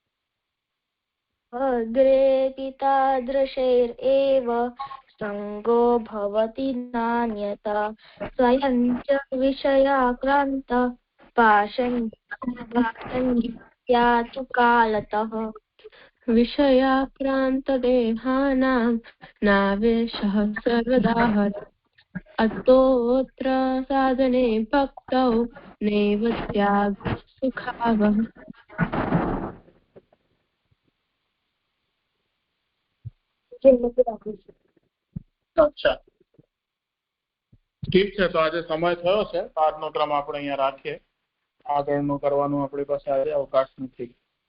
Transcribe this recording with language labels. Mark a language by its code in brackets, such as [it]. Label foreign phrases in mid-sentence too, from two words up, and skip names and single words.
[sa] अग्रे तादृशैरेव संगो भवति नान्यथा स्वयं च विषयाक्रान्त पाषण्ड्यातु कालतः. विषयाक्रान्तदेहानां नावेशः सर्वदा हर अतोऽत्र साधने भक्तौ नैव स्यात् सुखावह। [gu] અચ્છા, ઠીક છે. તો આજે સમય થયો છે તો આજનો ક્રમ આપણે અહીંયા રાખીએ. આગળનું કરવાનું આપણી પાસે આજે અવકાશ નથી.